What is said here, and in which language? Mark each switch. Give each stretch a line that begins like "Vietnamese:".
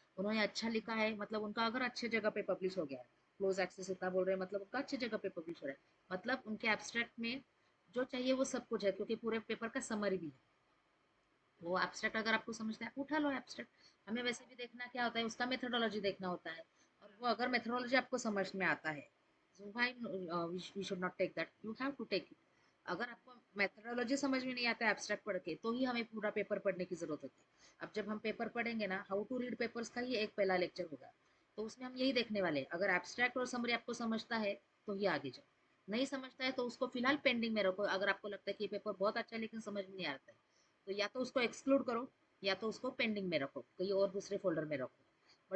Hindi: उन्होंने अच्छा लिखा है, मतलब उनका अगर अच्छे जगह पे पब्लिश हो गया है, क्लोज एक्सेस इतना बोल रहे हैं मतलब उनका अच्छी जगह पे पब्लिश हो रहा है, मतलब उनके एब्स्ट्रैक्ट में जो चाहिए वो सब कुछ है, क्योंकि पूरे पेपर का समरी भी है। वो एब्स्ट्रैक्ट अगर आपको समझना है उठा लो एब्स्ट्रैक्ट। हमें वैसे भी देखना क्या होता है, उसका मेथोडोलॉजी देखना होता है। और वो अगर मेथोडोलॉजी आपको समझ में आता है,
English: so why we should not take that, you have to take it।
Hindi: अगर आपको मेथोडोलॉजी समझ में नहीं आता एब्स्ट्रैक्ट पढ़ के, तो ही हमें पूरा पेपर पढ़ने की जरूरत होती है। अब जब हम पेपर पढ़ेंगे ना, हाउ टू रीड पेपर्स का ही एक पहला लेक्चर होगा, तो उसमें हम यही देखने वाले हैं। अगर एब्स्ट्रैक्ट और समरी आपको समझता है तो ही आगे जाओ। नहीं समझता है तो उसको फिलहाल पेंडिंग में रखो। अगर आपको लगता है कि ये पेपर बहुत अच्छा है लेकिन समझ में नहीं आता है, तो या तो उसको एक्सक्लूड करो या तो उसको पेंडिंग में रखो, कहीं और दूसरे फोल्डर में रखो।